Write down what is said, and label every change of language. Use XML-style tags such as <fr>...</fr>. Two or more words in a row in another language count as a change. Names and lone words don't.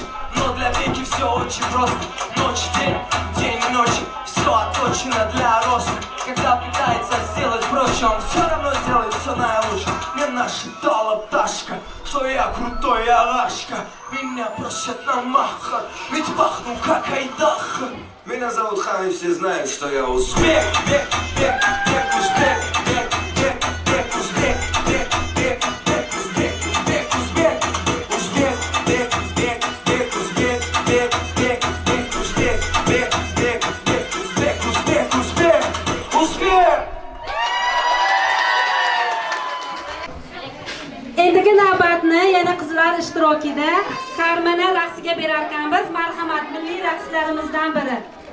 <ru>Но для Беки все очень просто. Ночь, день, день и ночь, все отточено для роста. Когда пытается сделать проще, он все равно делает все наилучше. Мне нашептала пташка, что я крутой Арашка. Меня просят на маха, ведь пахну как айдаха. Меня зовут Хан, и все знают, что я узбек. Бек, бек, бек, бек, узбек, бек, бек, бек, узбек, бек, бек, бек, узбек, узбек, узбек, узбек, бек, бек, бек, узбек, бек, бек, бек, узбек, бек, бек, бек, узбек, узбек, узбек, узбек.</ru> <uz>Endigi navbatni yana qizlar ishtirokida Karmana raqsiga berar ekanmiz. Marhamat, milliy raqslarimizdan biri.</uz>